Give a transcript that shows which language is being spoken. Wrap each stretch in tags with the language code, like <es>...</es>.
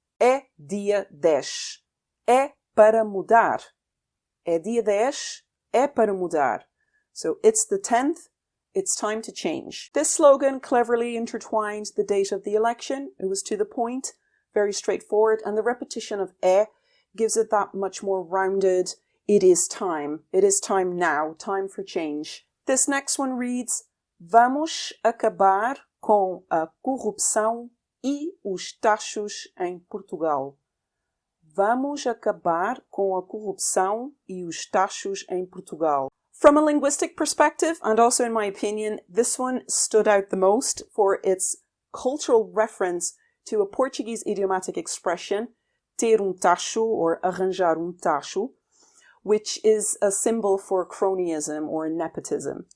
<pt>É dia 10. É para mudar. É dia 10. É para mudar.</pt> <en>So it's the 10th. It's time to change. This slogan cleverly intertwined the date of the election. It was to the point, very straightforward, and the repetition of gives it that much more rounded, it is time. It is time now. Time for change. This next one reads,</en> <pt>vamos acabar com a corrupção e os taxos em Portugal. Vamos acabar com a corrupção e os taxos em Portugal.</pt> <en>From a linguistic perspective, and also in my opinion, this one stood out the most for its cultural reference to a Portuguese idiomatic expression,</en> <pt>ter tacho</pt> <en>or</en> <pt>arranjar tacho,</pt> <en>which is a symbol for cronyism or nepotism.</en>